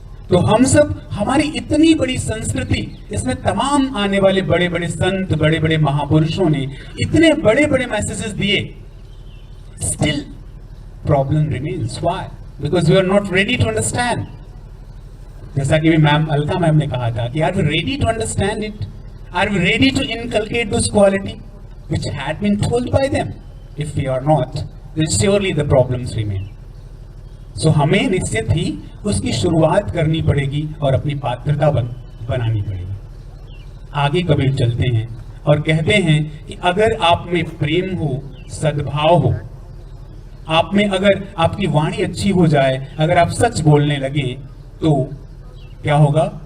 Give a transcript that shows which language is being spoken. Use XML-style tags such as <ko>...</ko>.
<hi>तो हम सब, हमारी इतनी बड़ी संस्कृति, इसमें तमाम आने वाले बड़े बड़े संत, बड़े बड़े महापुरुषों ने इतने बड़े बड़े मैसेजेस दिए,</hi> <en>Still problem remains. Why? Because we are not ready to understand.</en> <hi>जैसा कि मैम अलका मैम ने कहा था कि</hi> <en>Are we ready to understand it? Are we ready to inculcate this quality which had been told by them? If we are not, then surely the problems remain.</en> <hi>So हमें निश्चित ही उसकी शुरुआत करनी पड़ेगी और अपनी पात्रता बनानी पड़ेगी। आगे कबीर चलते हैं और कहते हैं कि अगर आप में प्रेम हो, सद्भाव हो, आप में अगर आपकी वाणी अच्छी हो जाए, अगर आप सच बोलने लगे, तो क्या होगा?</hi>